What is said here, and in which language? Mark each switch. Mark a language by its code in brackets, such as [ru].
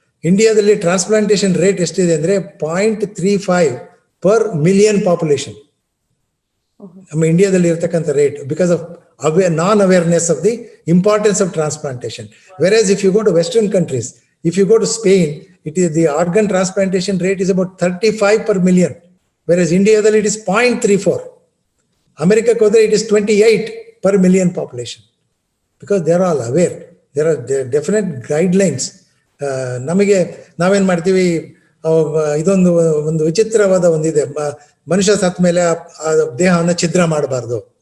[kn] ಇಂಡಿಯಾದಲ್ಲಿ transplantation rate ಎಷ್ಟಿದೆ ಅಂದ್ರೆ 0.35 ಪರ್ ಮಿಲಿಯನ್ ಪಾಪ್ಯುಲೇಷನ್. ನಮ್ಮ ಇಂಡಿಯಾದಲ್ಲಿ ಇರ್ತಕ್ಕಂಥ rate [en] Because of non awareness of the importance of transplantation. Versus if you go to western countries, if you go to Spain, it is the organ transplantation rate is about 35 per million. Whereas India it is 0.34. America it is 28 per million population. Because they are all aware. There are definite guidelines. [kn] ನಮಗೆ ನಾವೇನ್ ಮಾಡ್ತೀವಿ, ಇದೊಂದು ಒಂದು ವಿಚಿತ್ರವಾದ ಒಂದಿದೆ, ಮನುಷ್ಯ ಸತ್ತ ಮೇಲೆ ದೇಹವನ್ನು ಛಿದ್ರ ಮಾಡಬಾರ್ದು.